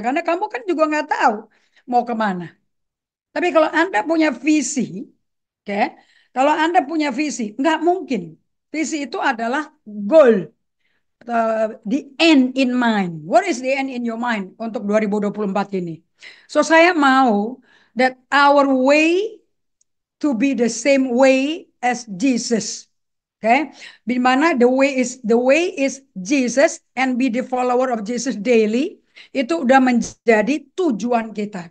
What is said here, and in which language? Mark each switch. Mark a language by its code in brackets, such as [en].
[id] Karena kamu kan juga nggak tahu mau kemana. Tapi kalau Anda punya visi, oke? Kalau Anda punya visi, nggak mungkin. Visi itu adalah goal, [en] the end in mind. What is the end in your mind [id] untuk 2024 ini? [en] So [id] saya mau [en] that our way to be the same way as Jesus. Okay? [id] Di mana [en] the way is Jesus and be the follower of Jesus daily. [id] Itu udah menjadi tujuan kita.